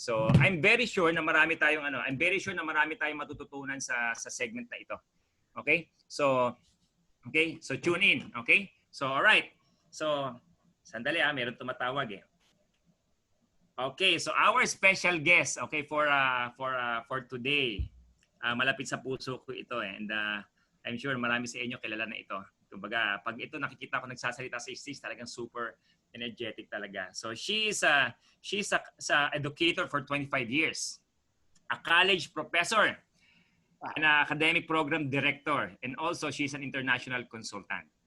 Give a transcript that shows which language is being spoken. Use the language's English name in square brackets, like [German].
[Filipino] So, [English] I'm very sure [Filipino] na marami tayong matututunan sa segment na ito. Okay? [English] So tune in. Okay? So, all right. [Filipino] So, sandali meron tumatawag eh. [English] Okay, so our special guest, okay, for today. [Filipino] Malapit sa puso ko ito [English] and I'm sure [Filipino] marami sa inyo kilala na ito. Kumbaga, pag ito nakikita ko nagsasalita sa stage, talagang super energetic talaga. [English] So she's a educator for 25 years. A college professor, an academic program director, and also she's an international consultant.